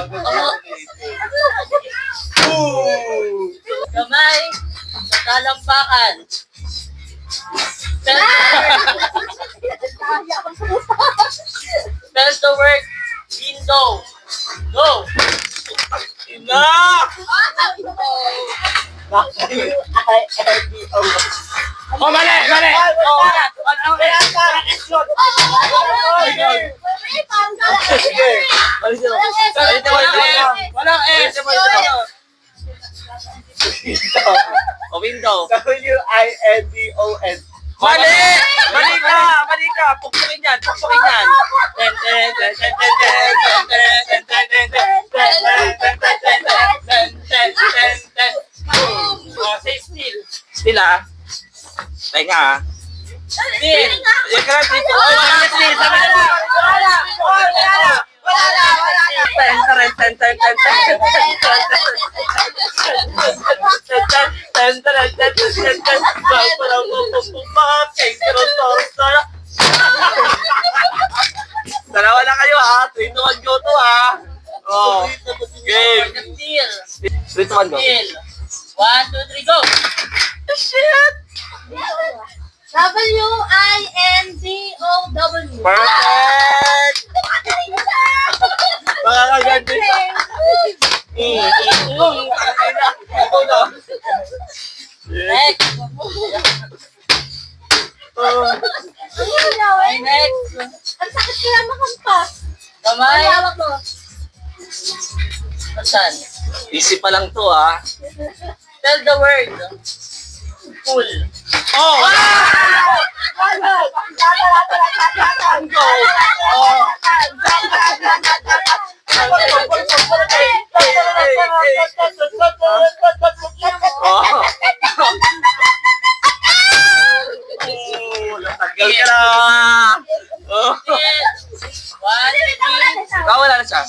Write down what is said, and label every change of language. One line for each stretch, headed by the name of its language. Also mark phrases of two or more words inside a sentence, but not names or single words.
Filipino: Kamay sa talampakan.
English: Spell the word window. Go! Enough!
Filipino: Oh, mali! Mali! Walang S. O window.
English: W-I-N-D-O-N.
Filipino: Mali! Mali ka! Mali ka! Pukpukin yan! Pukpukin yan!
English: Ten, ten, ten, ten, ten, ten, ten, ten, ten, ten, ten, ten, ten, ten. Oh, say still. Still ah.
Filipino: Teka ah.
English: Still.
Filipino: Yan ka lang,
English: still. Oh, still.
Filipino: Sabi na lang. Wala na.
English: Ten, ten, ten, ten, ten, ten, ten,
Filipino: Dalawa na kayo ha.
English: 3 to 1 go to ha. Oh. Game. 3 to 1 go. 1, 2, 3 go. Shit. W-I-N-D-O-W.
Filipino: Perfect. Makakaganti.
English: Next. Ay, next.
Filipino: Ang sakit kaya makampas. Kamay. Hawak mo. Saan? Easy pa lang to ah.
English: Tell the word. Full. Oh! Go!
Filipino: Oh! Tagal ka na! Oh! 1, 2, 3. Wala na siya.